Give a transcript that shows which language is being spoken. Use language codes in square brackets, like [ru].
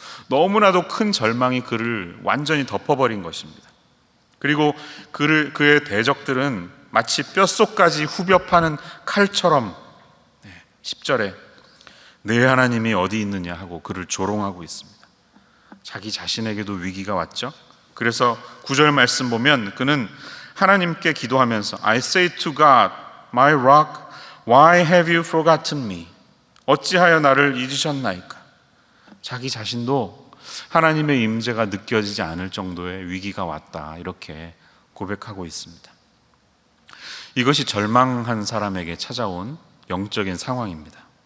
[ko] 너무나도 큰 절망이 그를 완전히 덮어버린 것입니다. 그리고 그의 대적들은 마치 뼛속까지 후벼 파는 칼처럼 10절에 내 하나님이 어디 있느냐 하고 그를 조롱하고 있습니다. 자기 자신에게도 위기가 왔죠. 그래서 9절 말씀 보면 그는 하나님께 기도하면서 [en] I say to God, my rock, why have you forgotten me? [ko] 어찌하여 나를 잊으셨나이까? 자기 자신도 하나님의 임재가 느껴지지 않을 정도의 위기가 왔다 이렇게 고백하고 있습니다. 이것이 절망한 사람에게 찾아온 영적인 상황입니다.